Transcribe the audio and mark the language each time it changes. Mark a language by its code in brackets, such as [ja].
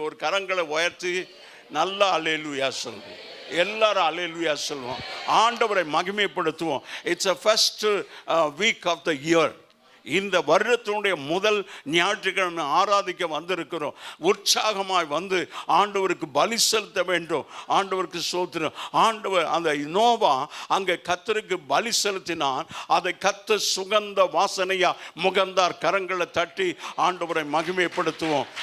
[ta] ஒரு கரங்களை உயர்த்தி நல்லா அல்லேலூயா சொல்லுவோம். எல்லாரும் அல்லேலூயா சொல்லுவோம். ஆண்டவரை மகிமைப்படுத்துவோம். [en] It's a first week of the year. [ta] இந்த வருடத்தினுடைய முதல் ஞாயிற்றுக்கிழமை ஆராதிக்க வந்திருக்கிறோம். உற்சாகமாய் வந்து ஆண்டவருக்கு பலி செலுத்த வேண்டும். ஆண்டவருக்கு ஸ்தோத்திரம். ஆண்டவர் அந்த நோவா அங்கே கர்த்தருக்கு பலி செலுத்தினான். அதை கர்த்தர் சுகந்த வாசனையா முகந்தார். கரங்களை தட்டி ஆண்டவரை மகிமைப்படுத்துவோம்.